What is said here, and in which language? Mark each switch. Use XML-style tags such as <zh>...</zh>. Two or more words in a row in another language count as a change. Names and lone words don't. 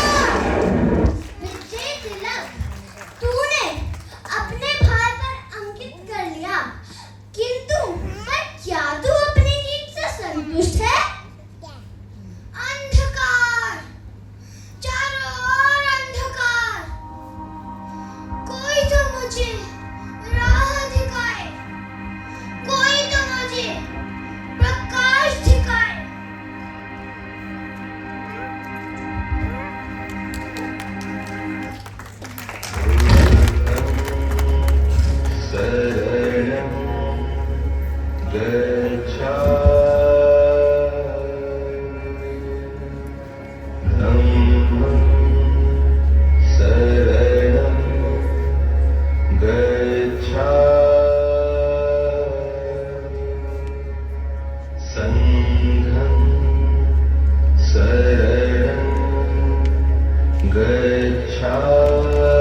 <hi>विजय तिलक, तूने अपने भाई पर अंकित कर लिया, किंतु पर क्या तू अपनी जीत से संतुष्ट है? अंधकार, चारों ओर अंधकार। कोई तो मुझे राह दिखाए, कोई तो मुझे प्रकाश दिखाए।</hi> <pi>शरणं गच्छामि धम्मं शरणं गच्छामि संघं शरणं गच्छामि</pi>